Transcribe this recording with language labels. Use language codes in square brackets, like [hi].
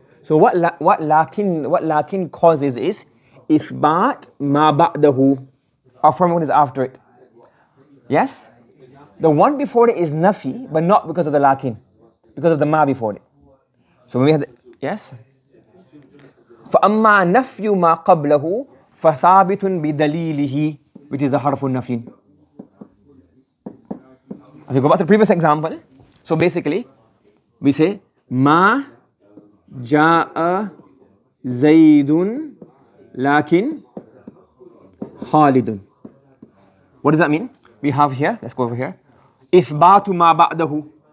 [en] So what lakin causes is ithbat ma ba'dahu, affirm what is after it. Yes? The one before it is nafi, but not because of the lakin, because of the ma before it. So when we have the, yes? [ar] فَأَمَّا نَفْيُ مَا قَبْلَهُ فَثَابِتٌ بِدَلِيلِهِ, [en] which is the harfun nafin. If you go back to the previous example, so basically, we say, [ar] مَا جَاءَ زَيْدٌ لَكِنْ خَالِدٌ. [en] What does that mean? We have here, let's go over here, [ar] إِثْبَاتُ مَا بَعْدَهُ.